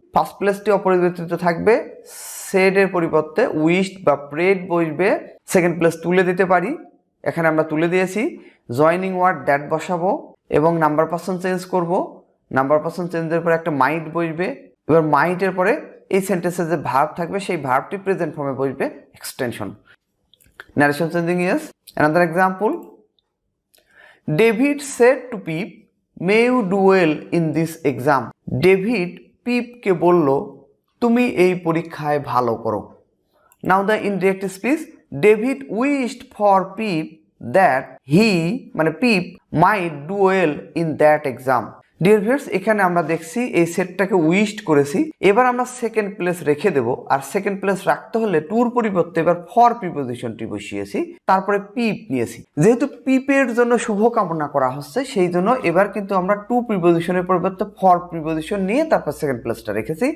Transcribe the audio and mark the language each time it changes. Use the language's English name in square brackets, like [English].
[Bangla] First প্লেসটি অপরিবর্তিত থাকবে, সেডের পরিবর্তে উইশড বা প্রেড বসবে, সেকেন্ড প্লেস তুলে দিতে পারি, এখানে আমরা তুলে দিয়েছি। জয়নিং ওয়ার্ড দ্যাট বসাবো এবং নাম্বার পার্সন চেঞ্জ করব, নাম্বার পার্সন চেঞ্জের পরে একটা মাইট বসবে। এবার মাইটের পরে এই সেন্টেন্সে যে ভার্ব থাকবে সেই ভার্বটি প্রেজেন্ট ফর্মে বসবে, extension. [English] Narration changing, yes. Another example. David said to Pip, may you do well in this exam. [Bangla] David পিপকে বলল, তুমি এই পরীক্ষায় ভালো করো। [English] Now the indirect speech, David wished for Pip that he, মানে Pip, might do well in that exam. [Bangla] Dear viewers, এখানে আমরা দেখছি এই সেটটাকে উইশড করেছি, এবার আমরা সেকেন্ড প্লেস রেখে দেব, আর সেকেন্ড প্লেস রাখতে হলে টুর পরিবর্তে এবার ফর প্রিপোজিশনটি বসিয়েছি, তারপরে পিপ নিয়েছি। যেহেতু পিপের জন্য শুভকামনা করা হচ্ছে সেই জন্য এবার কিন্তু আমরা টু প্রিপোজিশনের পরিবর্তে ফর প্রিপোজিশন নিয়ে তারপর সেকেন্ড প্লেসটা রেখেছি।